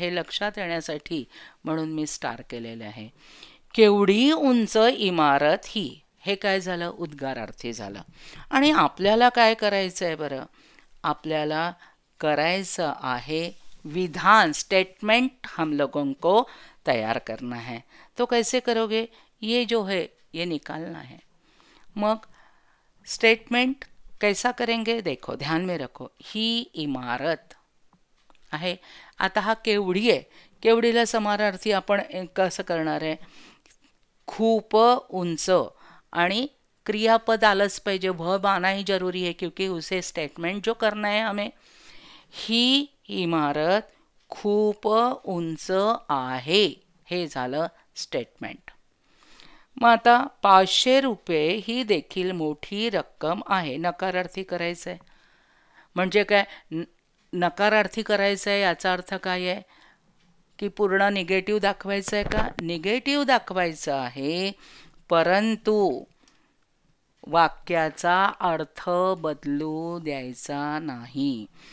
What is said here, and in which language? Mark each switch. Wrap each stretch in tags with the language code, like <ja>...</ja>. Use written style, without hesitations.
<mr>हे लक्षात येण्यासाठी म्हणून मी स्टार केलेले आहे. केवढी उंच इमारत ही, हे काय झालं, उद्गारार्थी झालं. आणि आपल्याला काय करायचं आहे बरं, आपल्याला करायचं आहे विधान, स्टेटमेंट</mr> <hi>हम लोगों को तैयार करना है. तो कैसे करोगे, ये जो है ये निकालना है. मग स्टेटमेंट कैसा करेंगे, देखो ध्यान में रखो.</hi> <mr>ही इमारत आहे. आता हा केवढी आहे, केवढीला समानार्थी आपण कसं करणार आहे, खूप उंच आणि क्रियापद आलंच पाहिजे.</mr> <hi>वर्ब आना ही जरूरी है क्योंकि उसे स्टेटमेंट जो करना है हमें.</hi> <mr>ही इमारत खूप उंच आहे, हे झालं स्टेटमेंट. मग आता 500 रुपये ही देखील मोठी रक्कम आहे. नकारार्थी करायचं आहे. म्हणजे काय, नकारार्थी करायचं आहे याचा अर्थ काय आहे की पूर्ण निगेटिव्ह दाखवायचं आहे का, निगेटिव्ह दाखवायचं आहे, परंतु वाक्याचा अर्थ बदलू द्यायचा नाही.</mr>